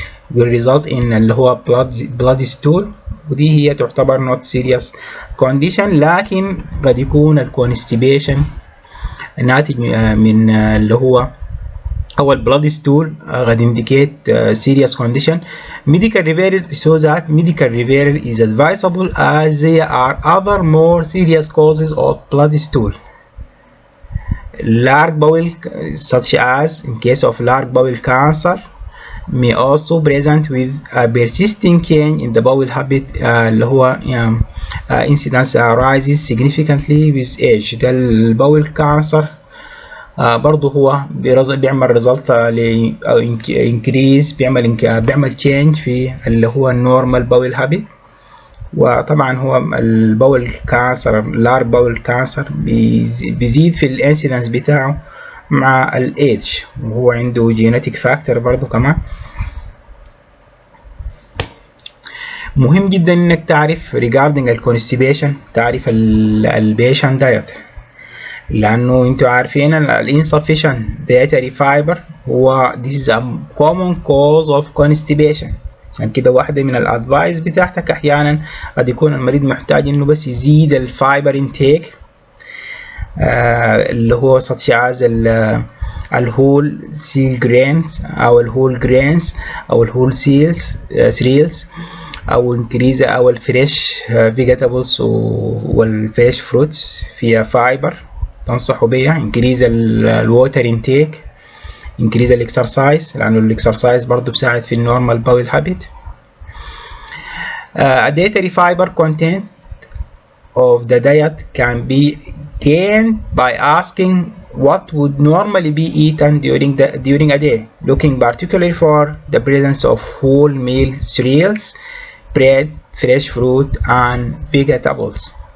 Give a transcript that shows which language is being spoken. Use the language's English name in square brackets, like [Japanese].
[English] result in [Arabic] اللي هو [English] blood stool، [Arabic] ودي هي تعتبر [English] not serious condition، [Arabic] لكن قد يكون الكونستيبيشن ناتج من اللي هو أو blood stool قد [English] indicate serious condition. Medical referral, so that medical referral is advisable as there are other more serious causes of blood stool. Large bowel, such as in case of large bowel cancer, may also present with a persisting change in the bowel habit [Arabic] اللي هو [English] incidence rises significantly with age. [Arabic] ده البول كانسر برضه هو بيعمل result أو increase، بيعمل change في اللي هو النورمال [English] bowel habit. [Arabic] وطبعا هو البول كانسر [English] large bowel cancer [Arabic] بيزيد في الانسيدنس بتاعه مع الايدج، وهو عنده [English] genetic factor [Arabic] برضو كمان. مهم جدا انك تعرف regarding الconstipation، تعرف البيشن diet، لانه انتوا عارفين [English] insufficient dietary fiber [Arabic] هو [English] this is a common cause of constipation. [Arabic] عشان كده واحدة من الادفايس بتاعتك احيانا قد يكون المريض محتاج انه بس يزيد الفايبر انتيك اللي هو [English] such as [Arabic] الهول سيل جرينز او الهول جرينز او الهول سيريالز او انكريز او الفريش فيجيتابلز والفريش فروتس فيها فايبر تنصحوا بيها. انكريز الووتر انتيك، انكريز الاكسرسايز لانه الاكسرسايز برضو بيساعد في النورمال باول هابيت. [English] dietary fiber content of the diet can be gained by asking what would normally be eaten during a day, looking particularly for the presence of whole meal cereals, bread, fresh fruit, and vegetables.